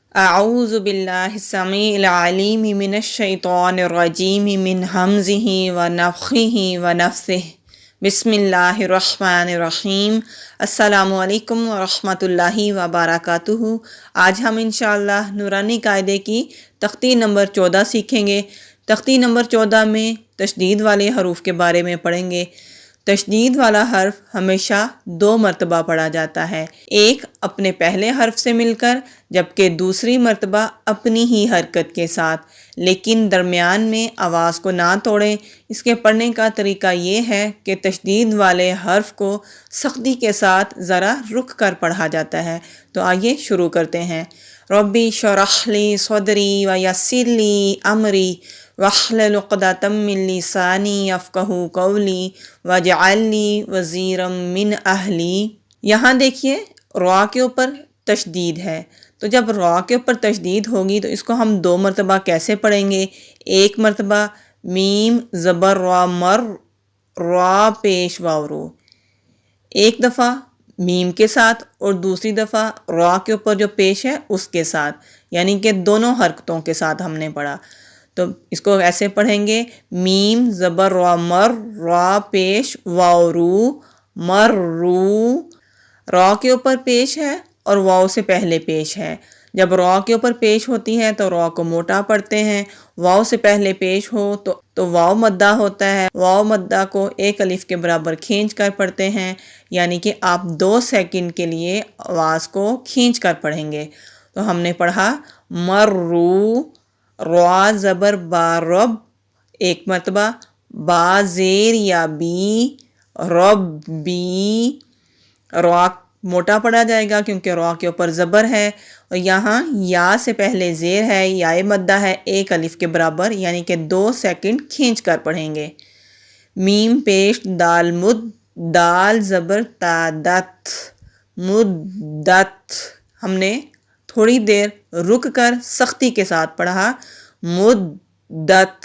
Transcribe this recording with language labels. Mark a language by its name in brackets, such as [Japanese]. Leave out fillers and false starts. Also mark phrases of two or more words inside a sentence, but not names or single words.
[Arabic] اعوذ باللہ السمیع العلیم من الشیطان الرجیم من ہمزہ ونفخہ ونفثہ بسم اللہ الرحمن الرحیم۔ السلام علیکم ورحمۃ اللہ وبرکاتہ۔ [Urdu] آج ہم [Arabic] انشاءاللہ [Urdu] نورانی قاعدے کی تختی نمبر 14 سیکھیں گے۔ تختی نمبر 14 میں تشدید والے حروف کے بارے میں پڑھیں گے۔ تشدید والا حرف ہمیشہ 2 مرتبہ پڑھا جاتا ہے، ایک اپنے پہلے حرف سے مل کر، جبکہ دوسری مرتبہ اپنی ہی حرکت کے ساتھ، لیکن درمیان میں آواز کو نہ توڑیں۔ اس کے پڑھنے کا طریقہ یہ ہے کہ تشدید والے حرف کو سختی کے ساتھ ذرا رک کر پڑھا جاتا ہے۔ تو آئیے شروع کرتے ہیں۔ [Arabic] ربی اشرح لی صدری ویسر لی امری واحلل عقدۃ من لسانی یفقہوا قولی واجعل لی وزیرا من اہلی۔ [Urdu] یہاں دیکھیے را کے اوپر تشدید ہے، تو جب را کے اوپر تشدید ہوگی تو اس کو ہم 2 مرتبہ کیسے پڑھیں گے؟ ایک مرتبہ میم زبر را مر، را پیش واو رو، ایک دفعہ میم کے ساتھ اور دوسری دفعہ را کے اوپر جو پیش ہے اس کے ساتھ، یعنی کہ دونوں حرکتوں کے ساتھ ہم نے پڑھا۔ تو اس کو ایسے پڑھیں گے، میم زبر را مر، را پیش واو رو، مر رو۔ را کے اوپر پیش ہے اور واو سے پہلے پیش ہے۔ جب را کے اوپر پیش ہوتی ہے تو را کو موٹا پڑھتے ہیں، واو سے پہلے پیش ہو تو واو مدہ ہوتا ہے، واو مدہ کو 1 الف کے برابر کھینچ کر پڑھتے ہیں، یعنی کہ آپ 2 سیکنڈ کے لیے آواز کو کھینچ کر پڑھیں گے۔ تو ہم نے پڑھا مرو، را زبر با رب، ایک مرتبہ، با زیر یا بی، رب بی، را موٹا پڑھا جائے گا کیونکہ را کے اوپر زبر ہے، اور یہاں یا سے پہلے زیر ہے، یا مدہ ہے 1 الف کے برابر، یعنی کہ 2 سیکنڈ کھینچ کر پڑھیں گے۔ میم پیش دال مد، دال زبر تا دت، مدت، ہم نے تھوڑی دیر رک کر سختی کے ساتھ پڑھا، مدت۔